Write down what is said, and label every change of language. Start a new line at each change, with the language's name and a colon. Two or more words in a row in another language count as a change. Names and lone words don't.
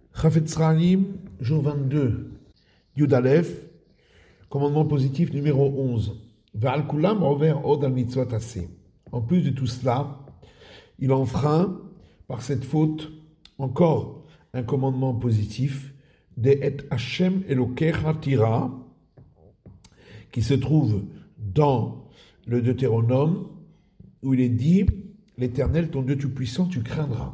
French: Chafetz Chaim, jour 22,
Hebrew: יוד אלף,
French: commandement positif numéro 11.
Hebrew: ועל כולם עובר עוד על מצוות עשה.
French: En plus de tout cela, il enfreint par cette faute encore un commandement positif de
Hebrew: את השם אלקיך תירא,
French: qui se trouve dans le Deutéronome, où il est dit: l'Éternel, ton Dieu tout-puissant, tu craindras.